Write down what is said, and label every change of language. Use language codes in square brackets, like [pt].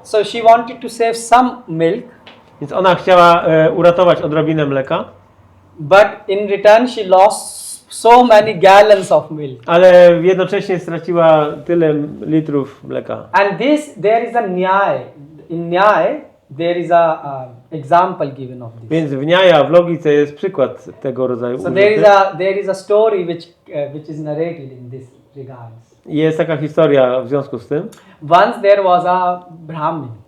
[en] So she wanted to save some milk, [pl] więc ona chciała uratować odrobinę mleka, [en] but in return she lost so many gallons of milk. [pl] ale jednocześnie straciła tyle litrów mleka. [en] And there is a nyaya. In nyaya there is a example given of this. [pl] Więc w Nyaja, w logice jest przykład tego rodzaju [en] So [pl] użyty. [en] there is a story which is narrated in this regards. [pl] Jest taka historia w związku z tym. [en] Once there was a Brahmin.